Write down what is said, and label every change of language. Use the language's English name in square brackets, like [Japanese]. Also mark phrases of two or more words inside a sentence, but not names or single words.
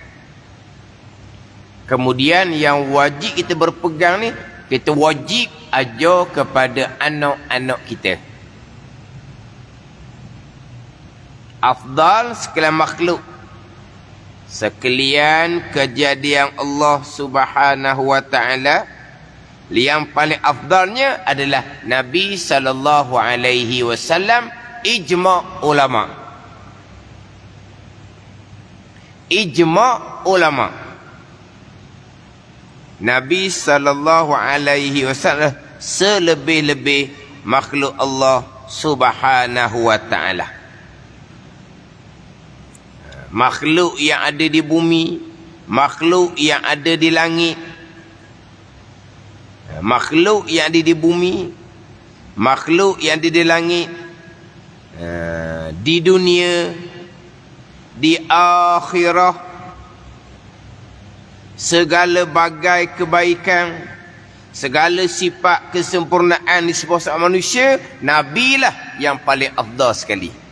[Malay] Kemudian yang wajib kita berpegang ni, kita wajib ajar kepada anak-anak kita. Afdal sekalian makhluk, sekalian kejadian Allah [Arabic] سبحانه وتعالى, [Malay] yang paling afdalnya adalah Nabi [Arabic] صلى الله عليه وسلم, إجماع العلماء. إجماع العلماء. [Malay] Nabi [Arabic] صلى الله عليه وسلم [Malay] selebih-lebih makhluk Allah [Arabic] سبحانه وتعالى. [Malay] Makhluk yang ada di bumi, makhluk yang ada di langit, makhluk yang ada di bumi, makhluk yang ada di langit, di dunia, di akhirah, segala bagai kebaikan, segala sifat kesempurnaan di sebuah manusia, Nabi lah yang paling afdal sekali.